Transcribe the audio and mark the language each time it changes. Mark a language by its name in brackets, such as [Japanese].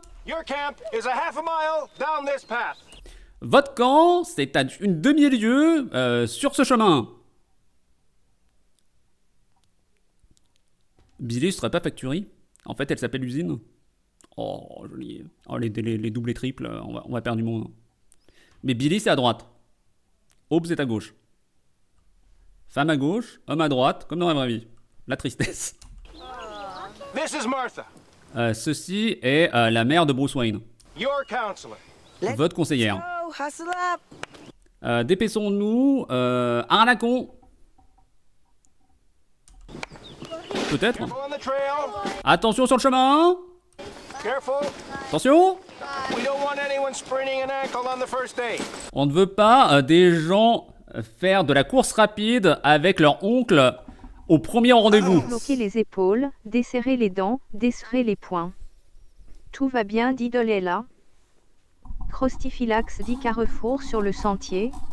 [English] Your camp is a half a mile down this path. [French] Votre camp, c'est à une demi-lieue sur ce chemin. Billy, ce serait pas Factory? En fait, elle s'appelle Usine. Oh, joli. Oh, les doubles et triples, on va perdre du monde. Mais Billy, c'est à droite. Aube, c'est à gauche. Femme à gauche, homme à droite, comme dans la vraie vie. La tristesse. [English] This is Martha, [French] Ceci est la mère de Bruce Wayne. [English] your counselor. [French] Votre conseillère. Dépêchons-nous. Arnaquons. Peut-être. [English] Careful on the trail. [French] Attention sur le chemin. [English] Careful. [French] Attention. [English] We don't want anyone spraining an ankle on the first day. [French] On ne veut pas des gens faire de la course rapide avec leur oncle au premier rendez-vous. Bloquer les épaules, desserrer les dents, desserrer les poings. Tout va bien, dit Dolela. Crostifylax dit Carrefour sur le sentier.